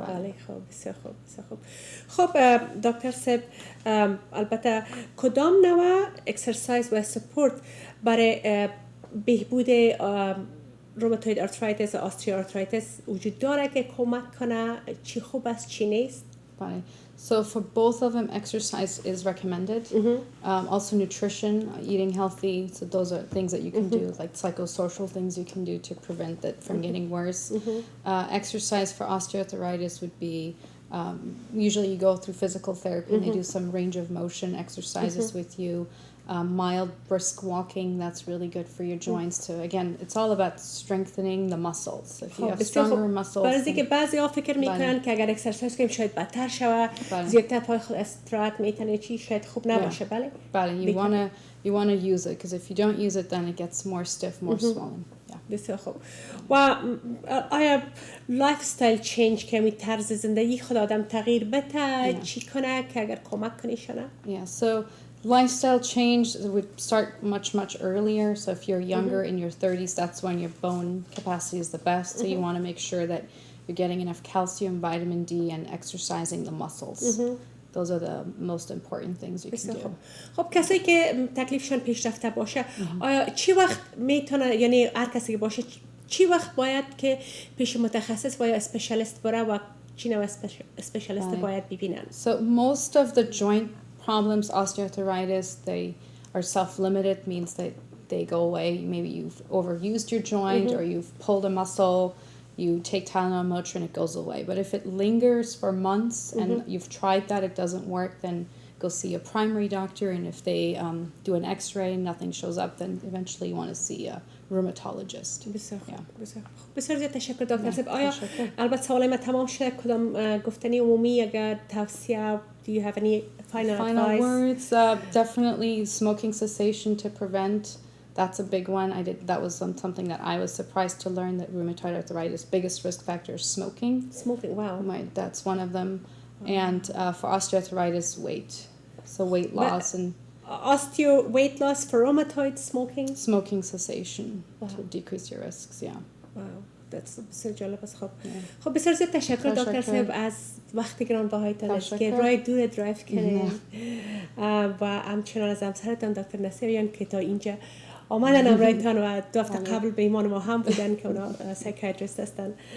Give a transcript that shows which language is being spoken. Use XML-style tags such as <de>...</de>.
<fa>بله. خب بسیار خوب، بسیار خوب. خب دکتر صاحب، البته کدام نوع اکسرسایز و سپورت برای بهبود روماتوید آرترایتیس و آستریوآرترایتیس وجود داره که کمک کنه؟ چی خوب است چی نیست؟</fa> <en>Bye. So for both of them, exercise is recommended. Also nutrition, eating healthy. So those are things that you can do, like psychosocial things you can do to prevent that from getting worse. Exercise for osteoarthritis would be, usually you go through physical therapy and they do some range of motion exercises with you. Mild brisk walking, that's really good for your joints too. Again, it's all about strengthening the muscles. If you have stronger muscles.</en> <fa>برای که بعضی فکر میکنن که اگر اکسرسایز کنیم شاید بدتر شود، زیادتر پای خود استراحت میتونه چی شاید خوب نباشه. بله.</fa> <en>You want to use it because if you don't use it then it gets more stiff, more swollen.</en> <fa>بسیار خوب. و آیا لایف استایل چینج که می طرز زندگی خود آدم تغییر بده چی کنه که اگر کمک کنه شونه؟</fa> <en>Yeah, so lifestyle change would start much earlier. So if you're younger in your 30s, that's when your bone capacity is the best. So you want to make sure that you're getting enough calcium, vitamin D, and exercising the muscles. Those are the most important things you can do.</en> <fa>خب کسایی که تکلیفشون پیشرفته باشه، آیا چی وقت میتونه، یعنی هر کسی که باشه چی وقت باید که پیش متخصص و یا اسپشیالیست بره و چی نوع اسپشیالیست باید ببینن؟</fa> <en>So most of the joint problems, osteoarthritis, they are self-limited, means that they go away. Maybe you've overused your joint or you've pulled a muscle, you take Tylenol, Motrin, it goes away. But if it lingers for months and you've tried that, it doesn't work, then go see a primary doctor. And if they do an x-ray and nothing shows up, then eventually you want to see a rheumatologist.</en> <fa>بسیار زیاد تشکر دکتر صاحب. آیا البته سوال من تمام شد، کدام گفتنی عمومی اگر توصیه</fa> <en>do you have any final advice? Words? Definitely smoking cessation to prevent. That's a big one. That was something that I was surprised to learn, that rheumatoid arthritis biggest risk factor is smoking. Smoking, wow. That's one of them. And for osteoarthritis, weight. So weight loss and weight loss for rheumatoid, smoking cessation to decrease your risks. Yeah. Wow. That's</en> <fa>بسیار جالب است. خب بسیار زیاد تشکر دکتر صاحب از وقت گرانبهایتان که راه دور درایو کردین و همچنان از همسرتان دکتر نصیریان که تا اینجا آمدن امرایتان و دو هفته قبل به ایمان ما هم بودن که اونا سایکیاتریست هستن.</fa>